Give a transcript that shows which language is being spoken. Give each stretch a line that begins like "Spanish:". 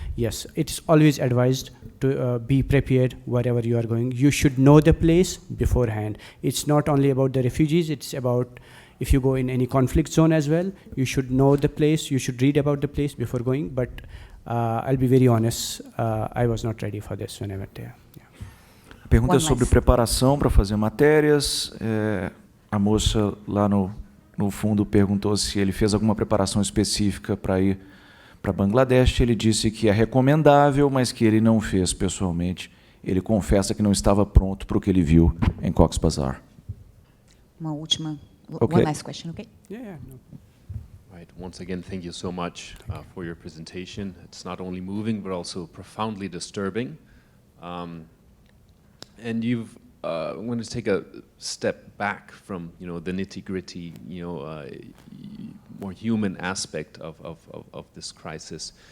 English: Yes, it's always advised to be prepared wherever you are going. You should know the place beforehand. It's not only about the refugees, it's about if you go in any conflict zone as well, you should know the place, you should read about the place before going, but I'll be very honest, I was not ready for this when I went there. Yeah.
Portuguese: A pergunta é sobre preparação para fazer matérias. A moça lá no fundo perguntou se ele fez alguma preparação específica para ir para Bangladesh. Ele disse que é recomendável, mas que ele não fez pessoalmente. Ele confessa que não estava pronto para o que ele viu em Cox's Bazar. Uma última.
English: Okay. One last question, okay? Yeah. No. Right. Once again, thank you so much for your presentation. It's not only moving, but also profoundly disturbing. And you've I'm going to take a step back from the nitty-gritty, more human aspect of this crisis.